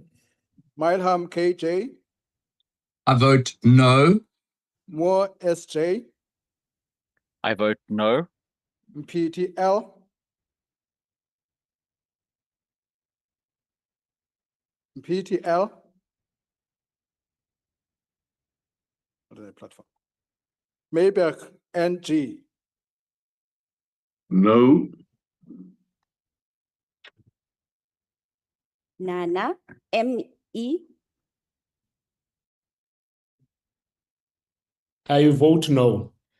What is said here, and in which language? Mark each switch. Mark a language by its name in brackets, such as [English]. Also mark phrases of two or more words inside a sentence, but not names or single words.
[English] Milham KJ, I vote no. Moore SJ, I vote no. PTL, PTL, what is the platform? Mayberg NG. No. Nana, ME. I vote no.